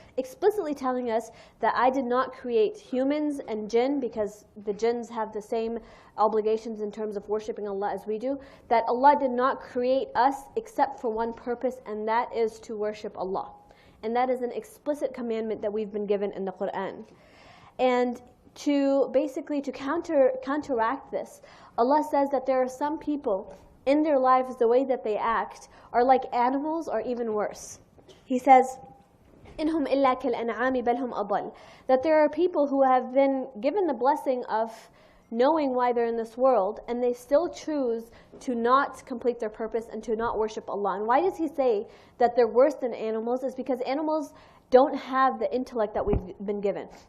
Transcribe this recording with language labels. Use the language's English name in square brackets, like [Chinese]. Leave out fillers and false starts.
[English] Explicitly telling us that I did not create humans and jinn, because the jinns have the same obligations in terms of worshiping Allah as we do, that Allah did not create us except for one purpose, and that is to worship Allah. And that is an explicit commandment that we've been given in the Quran. And to basically to counteract this, Allah says that there are some people in their lives, the way that they act are like animals or even worse. He says, [Arabic] إِنْهُمْ إِلَّا كَالْأَنْعَامِ بَلْ هُمْ أَضَلُّ. [English] That there are people who have been given the blessing of knowing why they're in this world, and they still choose to not complete their purpose and to not worship Allah. And why does He say that they're worse than animals? Is because animals don't have the intellect that we've been given.